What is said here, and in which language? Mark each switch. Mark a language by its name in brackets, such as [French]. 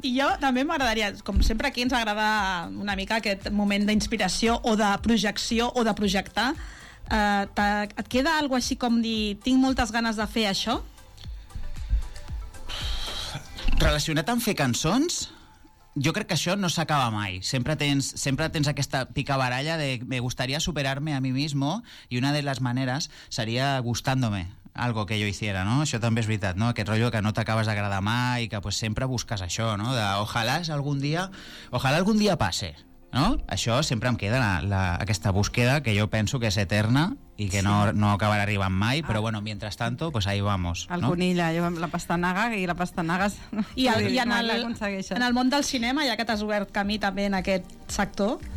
[Catalan] I jo també m'agradaria, com sempre aquí ens agrada una mica aquest moment d'inspiració o de projecció o de projectar, et queda algo així com dir tinc moltes ganes de fer això? Relacionat amb fer cançons, jo crec que això no s'acaba mai. Sempre tens aquesta picabaralla de [Spanish] me gustaría superarme a mí mismo y una de las maneras sería gustándome algo que jo hiciera, no? [Catalan] Això també és veritat, no? Aquest rotllo que no t'acabes d'agradar mai i que pues, sempre busques això, no? [Spanish] De, ojalá algún día pase, no? [Catalan] Això sempre em queda aquesta búsqueda que jo penso que és eterna i que no acabarà arribant mai, però [Spanish] bueno, mientras tanto, pues ahí vamos. [Catalan] El conill, no? La pastanaga, i la pastanaga... I en el món del cinema, ja que t'has obert camí també en aquest sector,